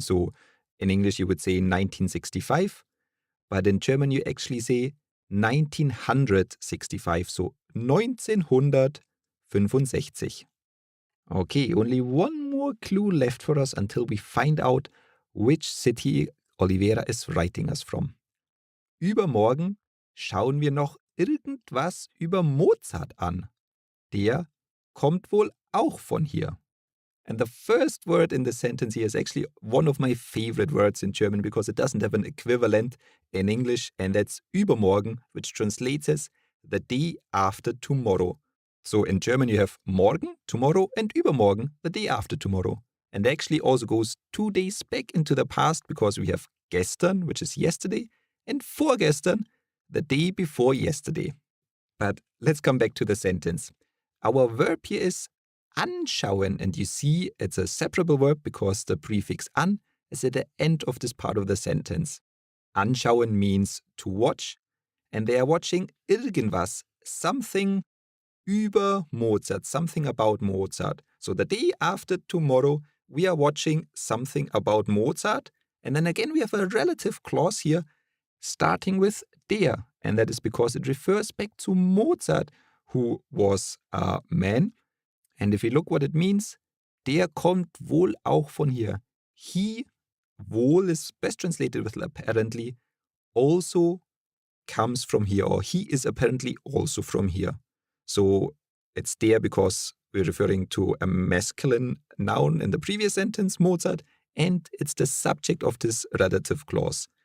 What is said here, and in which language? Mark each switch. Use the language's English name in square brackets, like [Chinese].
[English] So in English you would say 1965, but in German you actually say 1965, so 1965. Okay, only one more clue left for us until we find out which city Oliveira is writing us from. [German] Übermorgen schauen wir noch irgendwas über Mozart an. Der kommt wohl auch von hier. [English] And the first word in the sentence here is actually one of my favorite words in German because it doesn't have an equivalent in English, and that's übermorgen, which translates as the day after tomorrow. So in German you have morgen, tomorrow, and übermorgen, the day after tomorrow. And actually also goes 2 days back into the past because we have gestern, which is yesterday, and vorgestern, the day before yesterday. But let's come back to the sentence. Our verb here is anschauen, and you see it's a separable verb because the prefix an is at the end of this part of the sentence. Anschauen means to watch, and they are watching irgendwas, something über Mozart, something about Mozart. So the day after tomorrow, we are watching something about Mozart, and then again we have a relative clause here starting with der, and that is because it refers back to Mozart, who was a man. And if you look what it means, [German] der kommt wohl auch von hier. [English] He, wohl is best translated with apparently, also comes from here, or he is apparently also from here. So it's der because we're referring to a masculine noun in the previous sentence, Mozart, and it's the subject of this relative clause.